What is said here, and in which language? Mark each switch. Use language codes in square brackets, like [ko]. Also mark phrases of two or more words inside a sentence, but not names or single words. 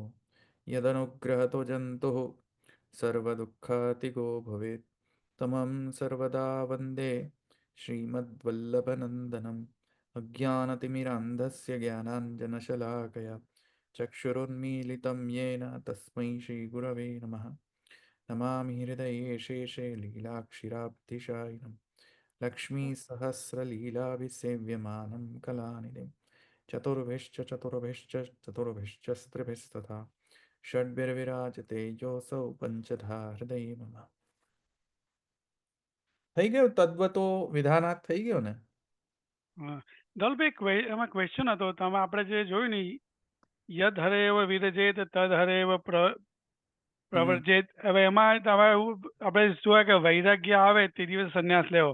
[sa] यदनुग्रहतो जन्तुः सर्वदुःखतिगो भवेत् तमं सर्वदा वन्दे श्रीमद्वल्लभनन्दनम् अज्ञानतिमिरान्धस्य ज्ञानाञ्जनशलाकया चक्षुरुन्मीलितं येन तस्मै श्रीगुरवे नमः नमामि हृदये शेषे लीलाक्षिराब्धिशायिनं लक्ष्मीसहस्रलीलाभिसेव्यमानं कलानिधिं चतुर्भिश्च स्त्रिभिस्तथा षड्भिर्विराजते योऽसौ पञ्चधा हृदये मम [gu] થઈ ગયો તદ્વતો વિધાનાર્થ થઈ ગયો ને. દલભાઈ એમાં ક્વેશ્ચન હતો તમે આપણે જે જોયું ને [sa] યદ હરે એવ વિરજેત તદ હરે એવ પ્રવર્જેત. [gu] હવે એમાં તમે આપણે જોયા કે વૈરાગ્ય આવે તે દિવસે સંન્યાસ લેવો.